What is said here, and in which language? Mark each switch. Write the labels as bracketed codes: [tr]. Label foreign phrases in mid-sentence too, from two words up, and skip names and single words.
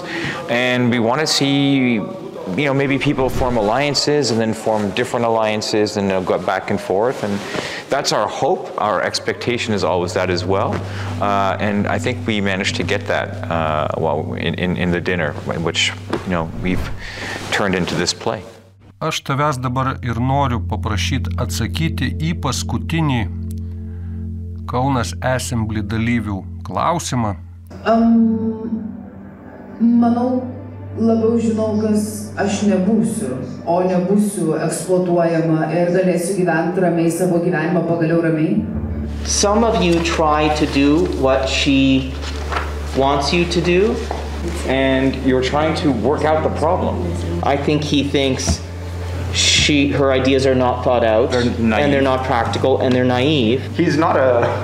[en] And we want to see, you know, maybe people form alliances and then form different alliances and they'll go back and forth. And that's our hope. Our expectation is always that as well. And I think we managed to get that in the dinner, which, you know, we've turned into this play. [lt] Aš tavęs dabar ir noriu paprašyti atsakyti į paskutinį Kaunas Asamblėja dalyvių klausimą. Manau, labiau žinau, kas aš nebūsiu, o nebūsiu eksploatuojama ir galėsiu gyventi ramiai savo gyvenimą pagaliau ramiai. [en] Some of you try to do what she wants you to do, and you're trying to work out the problem. I think he thinks her ideas are not thought out, and they're not practical, and they're naive.